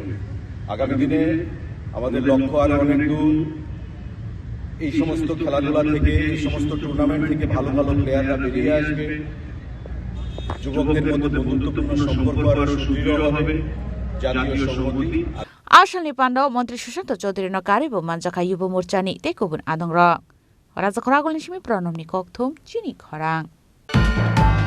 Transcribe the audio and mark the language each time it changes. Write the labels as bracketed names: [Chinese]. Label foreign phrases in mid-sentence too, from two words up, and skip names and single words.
[Bangla] আগামী দিনে আমাদের লক্ষ্য আরো অনেক দূর। এই সমস্ত খেলাধুলা থেকে, এই সমস্ত টুর্নামেন্ট থেকে ভালো ভালো প্লেয়াররা বেরিয়ে আসবে, যুবকদের মধ্যে বন্ধুত্বপূর্ণ সম্পর্ক আরো সুদৃঢ় হবে, জাতীয় সংহতি। [Kok Borok] Ashalni Pandau Mantri Sushant Chaudhary no karibo manjaka Yuba Murchani tekobun adongra. Rajakhor Agulni Shimi Pranomni Kokthum Chini Khorang.